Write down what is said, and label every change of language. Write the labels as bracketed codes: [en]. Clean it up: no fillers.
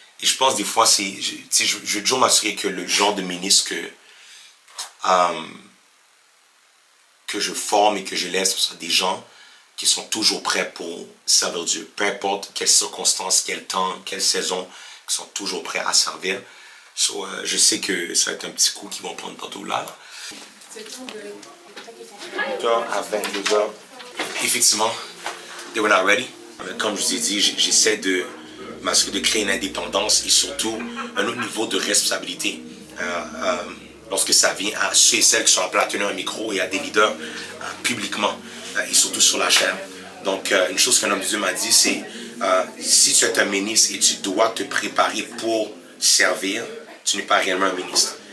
[fr] Et je pense des fois, je veux toujours m'assurer que le genre de ministre que je forme et que je laisse, ce sont des gens qui sont toujours prêts pour servir Dieu. Peu importe quelles circonstances, quel temps, quelle saison, qui sont toujours prêts à servir. Je sais que ça va être un petit coup qu'ils vont prendre tantôt là. C'est le temps de 8h à 22h. Effectivement, [en] they were not ready. [fr] Comme je vous ai dit, j'essaie de m'assurer de créer une indépendance et surtout un autre niveau de responsabilité. Lorsque ça vient à ceux et celles qui sont appelés à tenir un micro et à des leaders publiquement et surtout sur la chaîne. Donc, une chose qu'un homme de Dieu m'a dit, c'est si tu es un ministre et tu dois te préparer pour servir, tu n'es pas réellement un ministre.